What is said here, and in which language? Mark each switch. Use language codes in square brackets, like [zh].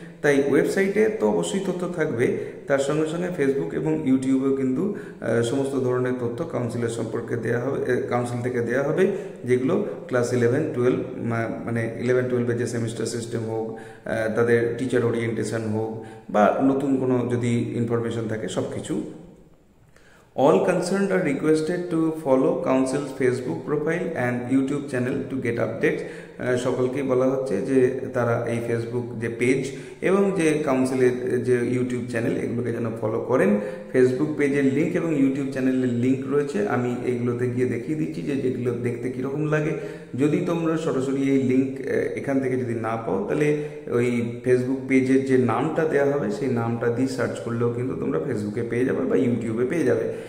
[bn] তাই ওয়েবসাইটে তো অবশ্যই তথ্য থাকবে, তার সঙ্গে সঙ্গে ফেসবুক এবং ইউটিউবেও কিন্তু সমস্ত ধরনের তথ্য কাউন্সিলের সম্পর্কে কাউন্সিল থেকে দেওয়া হবে, যেগুলো ক্লাস 11-12 মানে 11-12-এর যে সেমিস্টার সিস্টেম হোক, তাদের টিচার ওরিয়েন্টেশন হোক বা নতুন কোনো যদি ইনফরমেশন থাকে, সব কিছু। [en] All concerned are requested to follow Council's Facebook profile and YouTube channel to get updates। [bn] সকলকেই বলা হচ্ছে যে তারা এই ফেসবুক যে পেজ এবং যে কাউন্সিলের যে ইউটিউব চ্যানেল, এগুলোকে যেন ফলো করেন। ফেসবুক পেজের লিঙ্ক এবং ইউটিউব চ্যানেলের লিঙ্ক রয়েছে, আমি এইগুলোতে গিয়ে দেখিয়ে দিচ্ছি যে যেগুলো দেখতে কীরকম লাগে। যদি তোমরা সরাসরি এই লিঙ্ক এখান থেকে যদি না পাও, তাহলে ওই ফেসবুক পেজের যে নামটা দেওয়া হবে সেই নামটা দিয়ে সার্চ করলেও কিন্তু তোমরা ফেসবুকে পেয়ে যাবে বা ইউটিউবে পেয়ে যাবে।